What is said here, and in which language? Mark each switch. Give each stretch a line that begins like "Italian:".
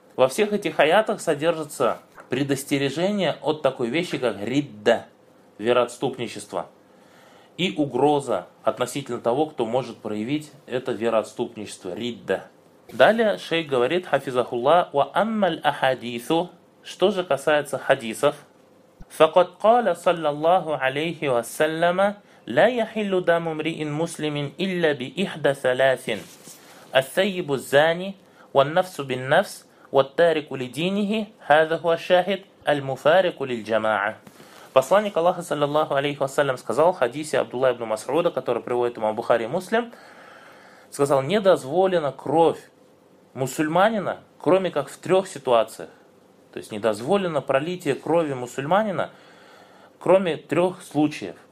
Russian: Во всех этих аятах содержится предостережение от такой вещи, как ридда, вероотступничество, и угроза относительно того, кто может проявить это вероотступничество, ридда. Далее шейх говорит,
Arabic: хафизахулла, «Ва аммаль ахадису»,
Russian: что же касается хадисов,
Arabic: «Факат кала саллаллаху алейхи вассаляма, ла яхиллю даму мриин муслимин илля би ихда саласин». الثيب الزاني والنفس بالنفس والتارك لدينه هذا هو الشاهد المفارق للجماعة.
Russian: Посланник Аллаха саллаллаху алейхи ва саллям сказал в хадисе Абдулла ибн Масуда, который приводит имам Бухари и Муслим, сказал: не дозволена кровь мусульманина, кроме как в трех ситуациях. То есть не дозволено пролитие крови мусульманина, кроме трех случаев.